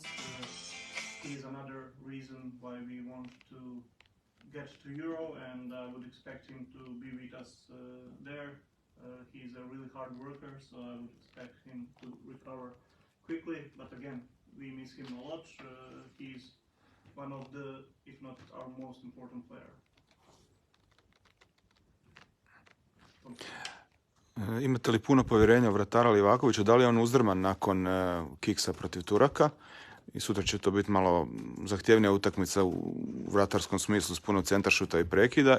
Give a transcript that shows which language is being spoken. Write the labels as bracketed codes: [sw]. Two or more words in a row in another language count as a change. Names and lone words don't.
[en] He is another reason why we want to get to Euro, and I would expect him to be with us there. He's a really hard worker, so I would expect him to recover quickly, but again, we miss him a lot. He's one of the, if not our most important player. [hr] Imate li puno povjerenja u vratara Livakovića? Da li je on uzdrman nakon kiksa protiv Turaka? I sutra će to biti malo zahtjevnija utakmica u vratarskom smislu s puno centaršuta i prekida.